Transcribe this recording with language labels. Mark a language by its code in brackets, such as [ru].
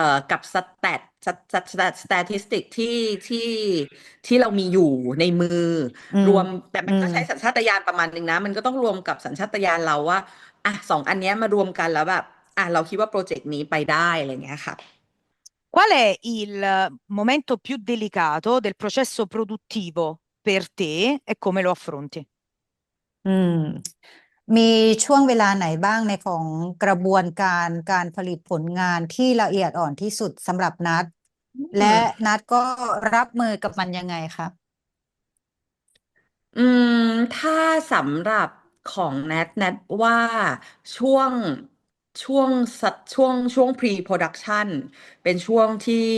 [th] กับสแตติสติกที่ที่เรามีอยู่ในมือ อืม รวมแต่ อืม มันก็ใช้สัญชาตญาณประมาณนึงนะมันก็ต้องรวมกับสัญชาตญาณเราว่าสองอันเนี้ยมารวมกันแล้วแบบเราคิดว่าโปรเจกต์นี้ไปได้อะไรเงี้ยค่ะ [it] Qual è il momento più delicato del processo produttivo per te e come lo affronti? [th] อืมมีช่วงเวลาไหนบ้างในของกระบวนการการผลิตผลงานที่ละเอียดอ่อนที่สุดสำหรับนัดและนัดก็รับมือกับมันยังไงคะ อืมถ้าสำหรับของแนทว่าช่วงช่วง pre-production เป็นช่วงที่